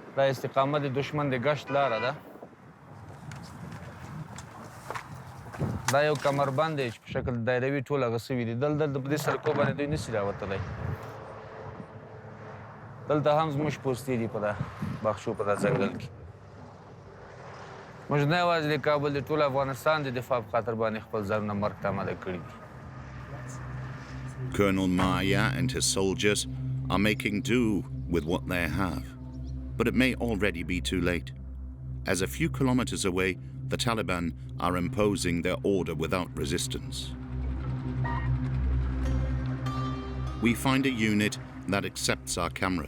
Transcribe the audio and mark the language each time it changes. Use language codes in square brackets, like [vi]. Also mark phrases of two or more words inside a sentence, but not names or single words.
[ps] دا استقامت د دشمن د ګشت لاره ده دا یو کمربند دی چې په شکل دایروي ټول هغه سوي دي دلته په دې سړکو باندې دوی نشي راوتلی دلته هم زموږ پوستې دي په دا باغچو په دا ځنګل کې موږ نه یوازې د کابل د ټول افغانستان د دفاع په خاطر باندې خپل ځانونه مرګ ته آماده کړي دي [en] Colonel Maya and his soldiers are making do with what they have, but it may already be too late, as a few kilometers away the Taliban are imposing their order without resistance. We find a unit that accepts our cameras.